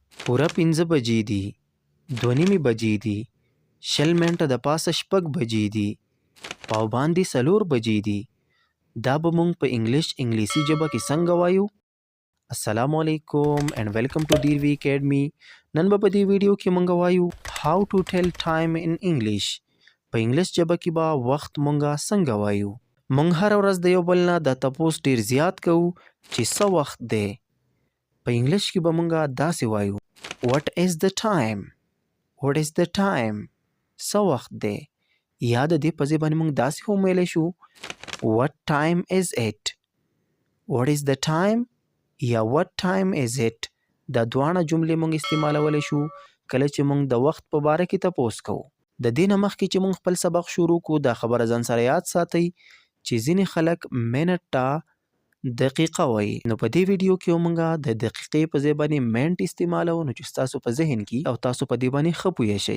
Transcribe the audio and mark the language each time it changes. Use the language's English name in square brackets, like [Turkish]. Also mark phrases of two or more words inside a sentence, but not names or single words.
[Pashto] پوره 5 بجې دي، 2:30 بجې دي، 20 منټه د پاسه 6 بجې دي، پاوباندې 4 بجې دي. دا به مونږ په انګلیسي ژبه کې څنګه وایو؟ [Arabic] السلام علیکم [English] and welcome to DRV Academy. [Pashto] نن به په دې ویډیو کې مونږ وایو [English] how to tell time in English. [Pashto] په انګلیس ژبه کې به وخت مونږه څنګه وایو؟ مونږ هر ورځ د یو بل نه دا تپوس ډیر زیات کوو چې څه وخت دی. په انګلیش کې به مونږه داسې وایو [English] What is the time? What is the time? [Pashto] څه وخت دی؟ یا د دې په ځای باندې مونږ داسې هم ویلی شو [English] What time is it? What is the time? یا what time is it؟ [Pashto] دا دواړه جملې مونږ استعمالولی شو کله چې مونږ د وخت په باره کې تپوس کوو. د دې نه مخکې چې مونږ خپل سبق شروع کړو دا خبره ځان سره یاد ساتئ چې ځینې خلک منټ ته دقیقه وایي. نو په دې ویډیو کې مونږه د دقیقې په ځای باندې منټ استعمالوو نو چې ستاسو په ذهن کې او تاسو په دې باندې ښه پوه شئ.